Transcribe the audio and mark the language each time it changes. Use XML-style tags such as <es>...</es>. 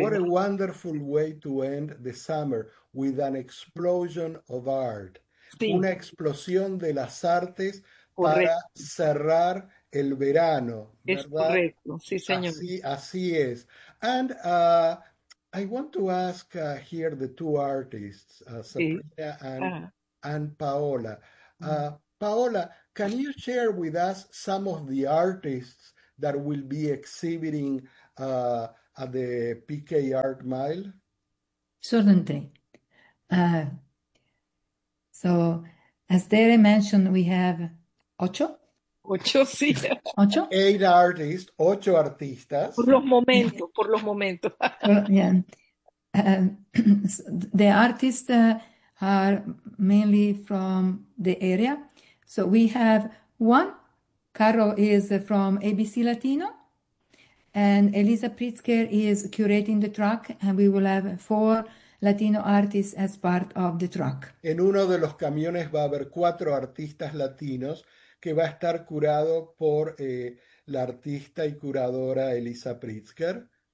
<en>What a wonderful way to end the summer with an explosion of art.</en> <es>Sí. Una explosión de las artes para cerrar el verano, ¿verdad? Es correcto, sí, señor. Así es.</es> <en>And I want to ask here the two artists, Sabrina and and Paola. Paola, can you share with us some of the artists that will be exhibiting at the PK Art Mile? Certainly. So, as Tere mentioned, we have ocho.</en> <es>Ocho, sí. Ocho?</es> <en>Eight artists,</en> <es>ocho artistas. Por los momentos, por los momentos.</es> <en>the artists are mainly from the area. So we have one, Carlo is from ABC Latino, and Elisa Pritzker is curating the track, and we will have four Latino artists as part of the track.</en> <es>En uno de los camiones va a haber cuatro artistas latinos que va a estar curado por la artista y curadora Elisa Pritzker.</es>